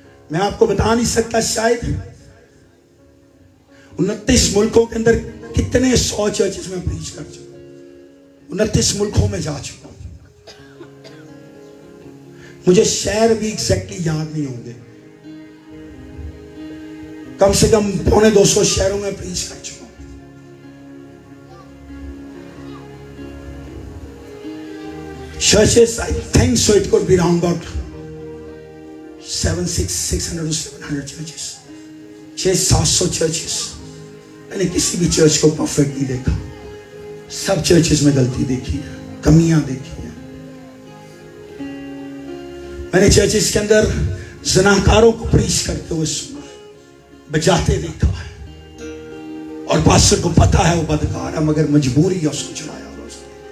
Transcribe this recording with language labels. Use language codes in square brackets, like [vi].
[hi] मैं आपको बता नहीं सकता शायद 29 मुल्कों के अंदर कितने 100 चर्चेस में प्रीच कर चुका। 29 मुल्कों में जा चुका हूं। मुझे शहर भी एग्जैक्टली याद नहीं होंगे, कम से कम 250 शहरों में प्रीच कर चुका हूं। [en] Churches, I think so it could be around about 600 to 700 churches, 600-700 churches। [hi] मैंने किसी भी चर्च को परफेक्ट नहीं देखा। सब चर्चेस में गलती देखी है, कमियां देखी है। मैंने चर्चेस के अंदर जनाकारों को प्रीच करते हुए सुना, बजाते देखा है, और पास्टर को पता है वो बदकार है, मगर मजबूरी है उसको चढ़ाया हुआ उसने।